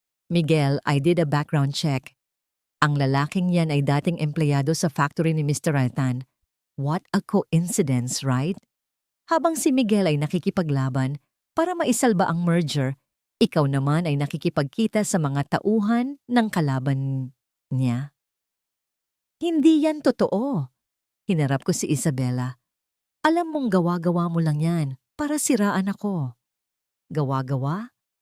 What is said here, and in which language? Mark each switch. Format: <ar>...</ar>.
<en>Miguel, I did a background check.</en> <tl>Ang lalaking yan ay dating empleyado sa factory ni Mr. Ratan.</tl> <en>What a coincidence, right?</en> <tl>Habang si Miguel ay nakikipaglaban para maisalba ang merger, ikaw naman ay nakikipagkita sa mga tauhan ng kalaban niya. Hindi yan totoo. Hinarap ko si Isabela. Alam mong gawa-gawa mo lang yan para siraan ako. Gawa-gawa?</tl>